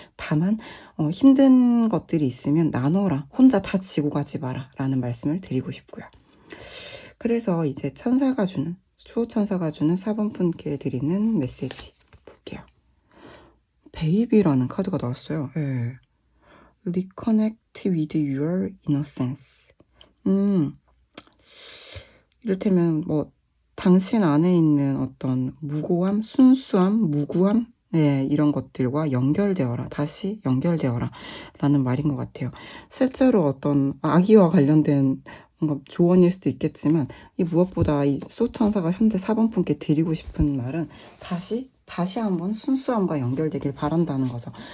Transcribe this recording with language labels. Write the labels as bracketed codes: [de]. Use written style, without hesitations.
[ko] 다만 힘든 것들이 있으면 나눠라. 혼자 다 지고 가지 마라. 라는 말씀을 드리고 싶고요. 그래서 이제 천사가 주는, 수호천사가 주는 4번 분께 드리는 메시지 볼게요. 베이비라는 카드가 나왔어요. 네. [en] Reconnect with your innocence. [ko] 이를테면 뭐 당신 안에 있는 어떤 무고함, 순수함, 무구함, 네, 이런 것들과 연결되어라. 다시 연결되어라. 라는 말인 것 같아요. 실제로 어떤 아기와 관련된 뭔가 조언일 수도 있겠지만 이 무엇보다 이 수호천사가 현재 4번 분께 드리고 싶은 말은 다시 한번 순수함과 연결되길 바란다는 거죠.